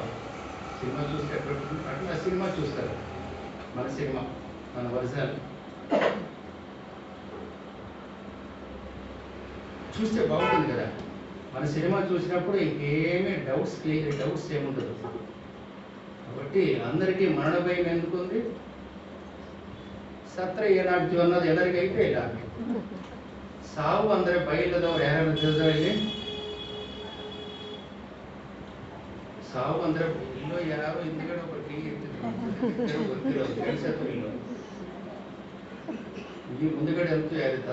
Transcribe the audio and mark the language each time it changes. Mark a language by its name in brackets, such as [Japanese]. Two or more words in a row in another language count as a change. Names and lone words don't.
[Telugu] సినిమా చూస్తే ఎట్లుంటుంది అట్లా సినిమా చూస్తారు. మన సినిమా, మన ఒరిజినల్ చూస్తే బాగుంటుంది కదా. మన సినిమా చూసినప్పుడు ఇంకేమీ డౌట్స్ ఏముండదు. కాబట్టి అందరికీ మరణ భయం ఎందుకుంది? [Kannada] ಸತ್ರ ಏನಾಗ್ತೀವಿ ಅನ್ನೋದು ಎಲ್ಲರಿಗೂ ಐತೆ ಇಲ್ಲ? ಸಾವು ಅಂದ್ರೆ ಭಯ ಇಲ್ಲದವ್ರು ಯಾರು ತಿಳಿದವ್ರು ಇಲ್ಲಿ? ಸಾವು ಅಂದ್ರೆ ಇಲ್ಲೋ ಯಾರು ಹಿಂದ್ಗಡೆ ಒಬ್ಬ ಟೀ ಇರ್ತಿದ್ರು, ಗೊತ್ತಿರೋದು ಕೇಳಿಸತ್ತು ಇಲ್ಲೋ, ಈ ಮುಂದ್ಗಡೆ ಅಂತೂ ಯಾರಿತ್ತು.